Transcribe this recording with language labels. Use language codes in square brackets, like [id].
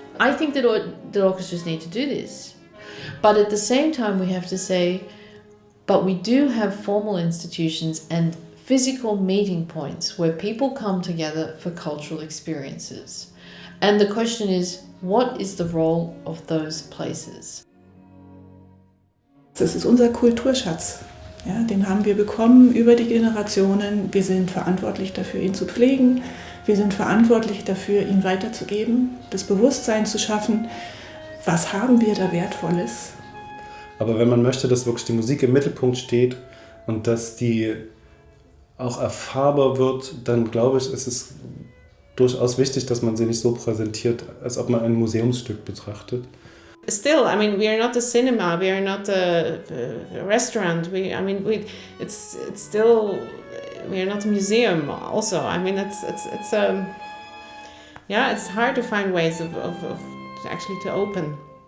[en] I think that orchestras need to do this. But at the same time, we have to say, but we do have formal institutions and physical meeting points where people come together for cultural experiences. And the question is, what is the role of those places? [de] Das ist unser Kulturschatz. Ja, den haben wir bekommen über die Generationen. Wir sind verantwortlich dafür, ihn zu pflegen. Wir sind verantwortlich dafür, ihn weiterzugeben, das Bewusstsein zu schaffen. Was haben wir da Wertvolles? Aber wenn man möchte, dass wirklich die Musik im Mittelpunkt steht und dass die auch erfahrbar wird, dann glaube ich, ist es durchaus wichtig, dass man sie nicht so präsentiert, als ob man ein Museumsstück betrachtet. [en] Still, I mean, we are not a cinema. We are not a restaurant. It's still, we are not a museum. Also, I mean, it's hard to find ways of actually to open.